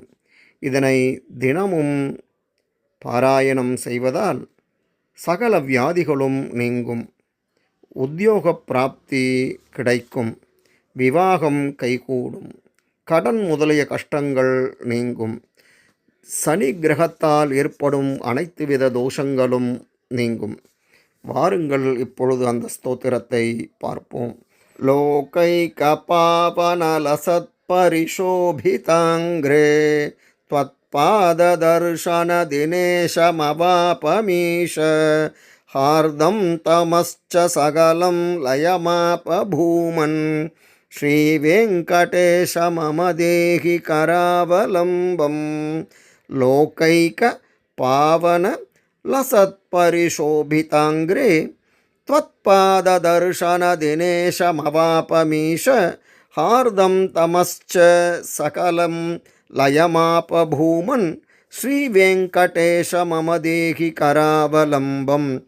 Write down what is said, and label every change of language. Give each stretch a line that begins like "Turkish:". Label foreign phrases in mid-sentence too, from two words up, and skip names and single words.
Tamil: இதனை தினமும் பாராயணம் செய்வதால் சகல வியாதிகளும் நீங்கும், உத்தியோக பிராப்தி கிடைக்கும், விவாகம் கைகூடும், கடன் முதலிய கஷ்டங்கள் நீங்கும், சனி கிரகத்தால் ஏற்படும் அனைத்து வித தோஷங்களும் நீங்கும். வாருங்கள் இப்பொழுது அந்த ஸ்தோத்திரத்தை பார்ப்போம்.
Sanskrit: लोकैक पावन लसत्परिशोभिताङ्घ्रे त्वत्पाददर्शन दिनेशमवापमीश हार्दं तमश्च सकलं लयमापभूमन् श्रीवेङ्कटेश मम देहि करावलम्बं लोकैक पावन लसत्परिशोभिताङ्ग्रे त्वत्पाददर्शन दिनेशमवापमीश हार्दं तमश्च सकलं लयमापभूमन् श्रीवेङ्कटेश मम देहि करावलम्बं